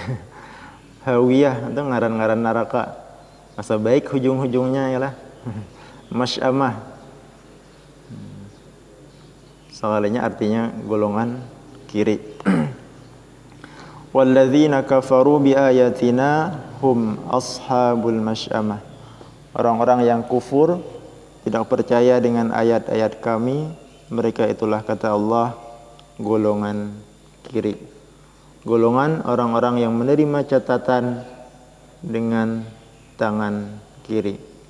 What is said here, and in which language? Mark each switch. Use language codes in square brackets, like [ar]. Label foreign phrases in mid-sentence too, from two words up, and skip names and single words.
[bjn] Hawiyah itu ngaran-ngaran neraka. Asa baik hujung-hujungnya yalah. Masy'amah. [id] Soalnya artinya golongan kiri. [ar] Walladzina kafaru biayatina hum ashabul masy'amah. [id] Orang-orang yang kufur, tidak percaya dengan ayat-ayat kami, mereka itulah kata Allah golongan kiri. Golongan orang-orang yang menerima catatan dengan tangan kiri.